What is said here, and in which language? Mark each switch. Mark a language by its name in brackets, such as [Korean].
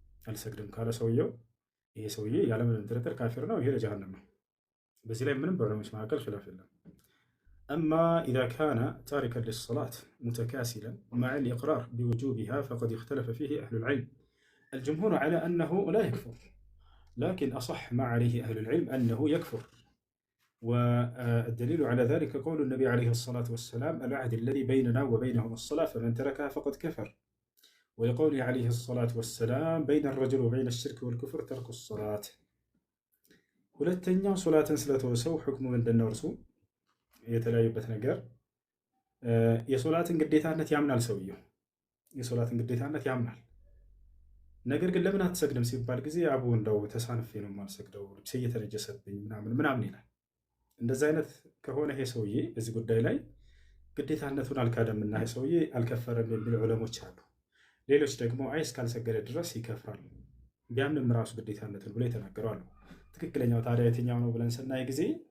[Amharic] አልሰግድም ካለ ሰውየው ይሄ ሰውዬ ያለምንም ጥርጥር ካፊር ነው፣ ይሄ ለጀሃነም ነው። በዚህ ላይ ምንም በዑለሞች መካከል ኺላፍ የለም። [Arabic] አማ ኢዛ ካነ ታሪከን ሊሰላት ሙተካሲለን መዕ ልኢቅራር ቢውጁቢሃ ፈቀድ እኽተለፈ ፊህ አህሉል ዒልም። አልጅምሁር ዐላ አነሁ ላ የክፉር ላኪን አሰሕ ማ ዐለይሂ አህሉል ዒልም አነሁ የክፉር። والدليل على ذلك قول النبي عليه الصلاة والسلام العهد الذي بيننا وبينهم الصلاة فمن تركها فقد كفر. ولقوله عليه الصلاة والسلام بين الرجل وبين الشرك والكفر ترك الصلاة. [Amharic] ሁለተኛው ሶላትን ስለተወሰው ሕክሙ ምንድነው? እርሱ የተለያዩበት ነገር የሶላትን ግዴታነት ያምናል። ሰውየው የሶላትን ግዴታነት ያምናል። ነገር ግን ለምን አትሰግድም ሲባል ጊዜ አቡ እንደው ተሳንፌ ነው የማልሰግደው ልብሴ እየተነጀሰብኝ ምናምን ይላል። እንደዚህ አይነት ከሆነ ይሄ ሰውዬ በዚህ ጉዳይ ላይ ግዴታነቱን አልካደምና ይሄ ሰውዬ አልከፈረም የሚሉ ዑለሞች አሉ። ሌሎች ደግሞ አይ እስካልሰገደ ድረስ ይከፍራል ቢያምንም ራሱ ግዴታነትን ብሎ የተናገሩ አሉ። ትክክለኛው ታዲያ የትኛው ነው ብለን ስናይ ጊዜ